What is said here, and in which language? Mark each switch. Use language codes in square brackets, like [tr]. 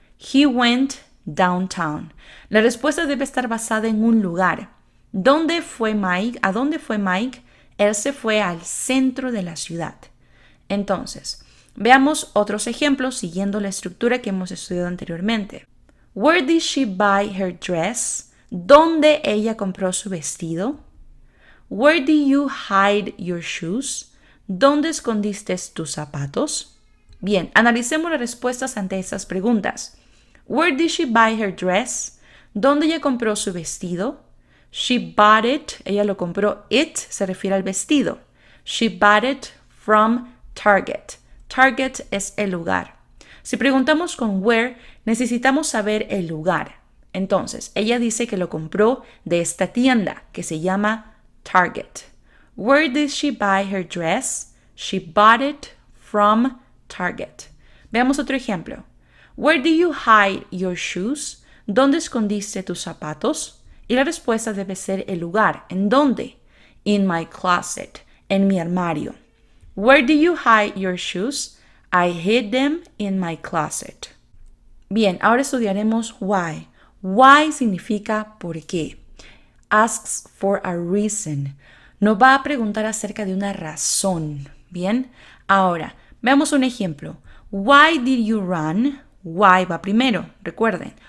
[en] He went downtown. [es] La respuesta debe estar basada en un lugar. ¿Dónde fue Mike? ¿A dónde fue Mike? Él se fue al centro de la ciudad. Entonces, veamos otros ejemplos siguiendo la estructura que hemos estudiado anteriormente. [en] Where did she buy her dress? [es] ¿Dónde ella compró su vestido? [en] Where did you hide your shoes? [es] ¿Dónde escondiste tus zapatos? Bien, analicemos las respuestas ante estas preguntas. [en] Where did she buy her dress? [es] ¿Dónde ella compró su vestido? [en] She bought it. [es] Ella lo compró. It se refiere al vestido. [en] She bought it from Target. [es] Target es el lugar. Si preguntamos con where, necesitamos saber el lugar. Entonces, ella dice que lo compró de esta tienda que se llama Target. [en] Where did she buy her dress? She bought it from Target. [es] Veamos otro ejemplo. [en] Where do you hide your shoes? [es] ¿dónde escondiste tus zapatos? Y la respuesta debe ser el lugar. ¿En dónde? [en] In my closet. [es] En mi armario. [en] Where do you hide your shoes? I hid them in my closet. [es] Bien, ahora estudiaremos why. Why significa por qué. [en] Asks for a reason. [es] Nos va a preguntar acerca de una razón. Bien, ahora veamos un ejemplo. [en] Why did you run? Why [es] va primero, recuerden.